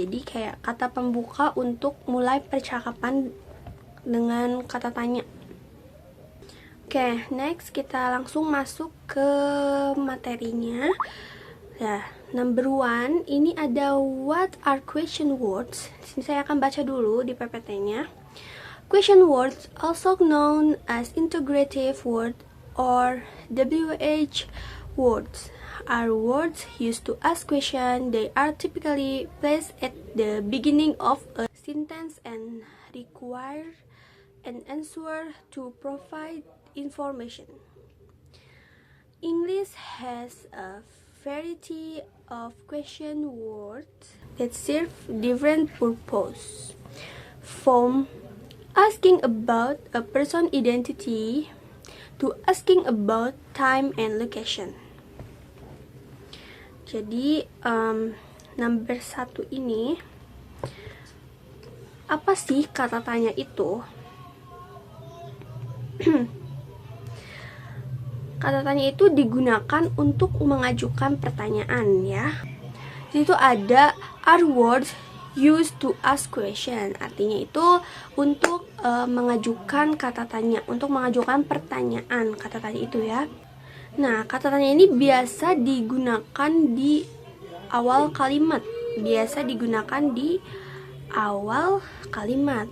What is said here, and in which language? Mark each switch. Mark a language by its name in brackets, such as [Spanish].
[Indonesian] Jadi kayak kata pembuka untuk mulai percakapan dengan kata tanya. Oke, next kita langsung masuk ke materinya. Nah, number 1 ini ada [English] what are question words. [Indonesian] Sini saya akan baca dulu di PPT-nya. [English] Question words, also known as integrative word or WH words, are words used to ask question. They are typically placed at the beginning of a sentence and require an answer to provide information. English has a variety of question words that serve different purposes, from asking about a person's identity to asking about time and location. [Indonesian] Jadi number 1 ini, apa sih kata tanya itu? Kata tanya itu digunakan untuk mengajukan pertanyaan ya. Di situ ada [English] are words used to ask question. [Indonesian] Artinya itu untuk mengajukan kata tanya, untuk mengajukan pertanyaan kata tanya itu ya. Nah, kata tanya ini biasa digunakan di awal kalimat. Biasa digunakan di awal kalimat.